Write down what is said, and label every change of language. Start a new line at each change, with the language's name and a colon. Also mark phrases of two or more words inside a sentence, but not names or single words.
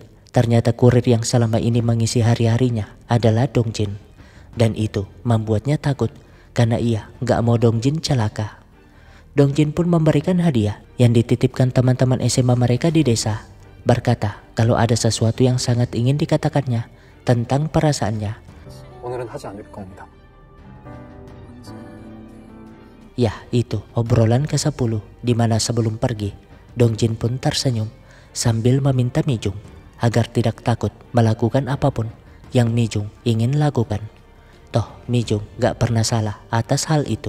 Indonesian: Ternyata kurir yang selama ini mengisi hari-harinya adalah Dongjin, dan itu membuatnya takut karena ia gak mau Dongjin celaka. Dongjin pun memberikan hadiah yang dititipkan teman-teman SMA mereka di desa, berkata kalau ada sesuatu yang sangat ingin dikatakannya tentang perasaannya.
Korean: 오늘은 하지 않을 겁니다.
Indonesian: Ya, itu obrolan ke-10 di mana sebelum pergi, Dongjin pun tersenyum sambil meminta Mijung agar tidak takut melakukan apapun yang Mijung ingin lakukan. Toh Mijung gak pernah salah atas hal itu.